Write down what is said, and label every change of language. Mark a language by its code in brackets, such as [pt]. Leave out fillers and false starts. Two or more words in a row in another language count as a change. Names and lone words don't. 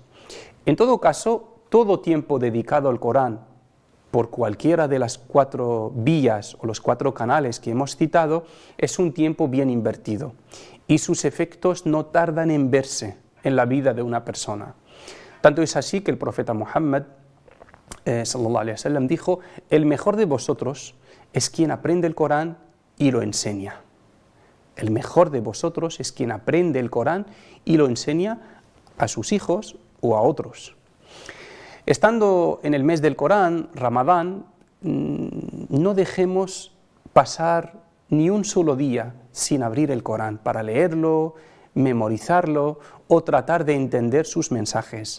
[es] En todo caso, todo tiempo dedicado al Corán por cualquiera de las 4 vías o los 4 canales que hemos citado es un tiempo bien invertido, y sus efectos no tardan en verse en la vida de una persona. Tanto es así que el profeta Muhammad [ar] صلى الله عليه وسلم [es] dijo: el mejor de vosotros es quien aprende el Corán y lo enseña. El mejor de vosotros es quien aprende el Corán y lo enseña a sus hijos o a otros. Estando en el mes del Corán, Ramadán, no dejemos pasar ni un solo día sin abrir el Corán para leerlo, memorizarlo o tratar de entender sus mensajes.